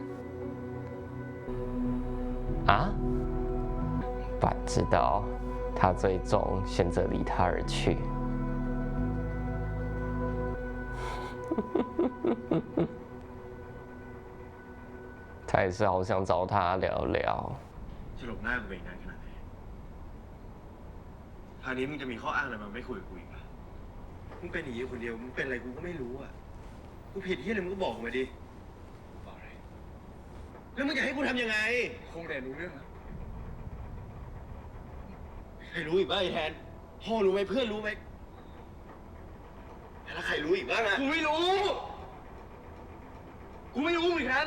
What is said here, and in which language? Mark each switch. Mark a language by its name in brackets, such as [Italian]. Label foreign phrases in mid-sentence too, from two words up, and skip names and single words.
[Chinese] 啊，爸知道，他最终选择离他而去。他也是好想找他聊聊。 [Thai] สรุปหน้ากูเป็นงานขนาดไหนคราวนี้มึงจะมีข้ออ้างอะไรมาไม่คุยกับกูอีกอ่ะมึงเป็นอย่างนี้คนเดียวมึงเป็นอะไรกูก็ไม่รู้อ่ะกูผิดที่อะไรมึงก็บอกมาดิบอกอะไรแล้วมึงจะให้กูทำยังไงคงแต่รู้เรื่องนะใครรู้อีกบ้างไอ้แทนพ่อรู้ไหมเพื่อนรู้ไหมแล้วใครรู้อีกบ้างอ่ะกูไม่รู้เหมือนกัน